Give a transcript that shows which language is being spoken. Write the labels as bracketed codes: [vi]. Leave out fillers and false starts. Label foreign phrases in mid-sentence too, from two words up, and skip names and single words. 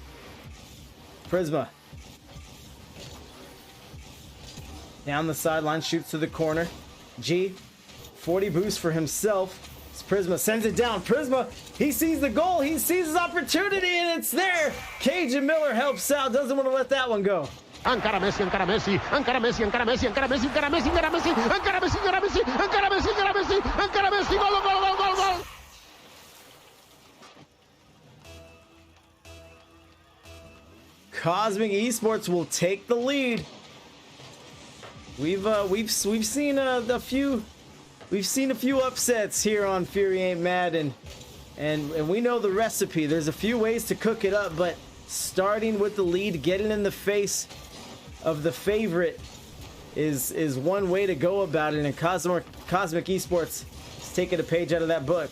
[en] Prisma down the sideline, shoots to the corner. G, 40 boost for himself. Prisma sends it down. Prisma, he sees the goal, he sees his opportunity, and it's there. Cajun Miller helps out, doesn't want to let that one go. [ca] Encara Messi, encara Messi, encara Messi, encara Messi, encara Messi, encara Messi, encara Messi, encara Messi, encara Messi, encara Messi, encara Messi, encara Messi, gol, gol, gol, gol, gol. [en] Cosmic Esports will take the lead. We've seen a few upsets here on FuryAintMad, and we know the recipe. There's a few ways to cook it up, but starting with the lead, getting in the face of the favorite is one way to go about it, and Cosmic Esports is taking a page out of that book.